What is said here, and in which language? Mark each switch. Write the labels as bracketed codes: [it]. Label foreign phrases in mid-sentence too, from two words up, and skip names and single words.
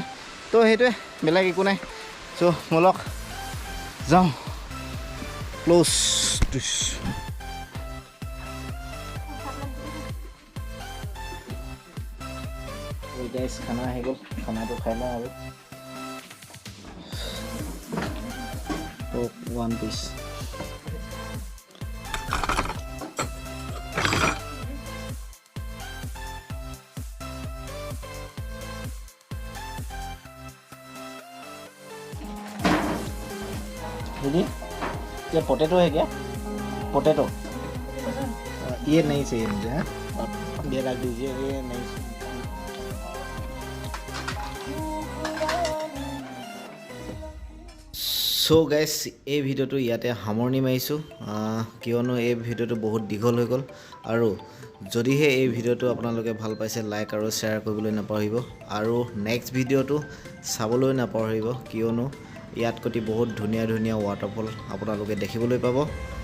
[as] তো সেইটোৱে, বেলেগ একো নাই। চ' ব'লক যাওঁ ক্ল'জ। খানা আহি গ'ল, খানাটো খাই লওঁ আৰু। [en] one piece [hi] दीदी, ये पोटैटो है क्या? पोटैटो ये नहीं चाहिए मुझे। हाँ, ये रख दीजिए, ये नहीं। [as] চ' গাইজ, এই ভিডিঅ'টো ইয়াতে সামৰণি মাৰিছোঁ, কিয়নো এই ভিডিঅ'টো বহুত দীঘল হৈ গ'ল। আৰু যদিহে এই ভিডিঅ'টো আপোনালোকে ভাল পাইছে, লাইক আৰু শ্বেয়াৰ কৰিবলৈ নাপাহৰিব, আৰু নেক্সট ভিডিঅ'টো চাবলৈ নাপাহৰিব, কিয়নো ইয়াতকৈ বহুত ধুনীয়া ধুনীয়া ৱাটাৰফল আপোনালোকে দেখিবলৈ পাব।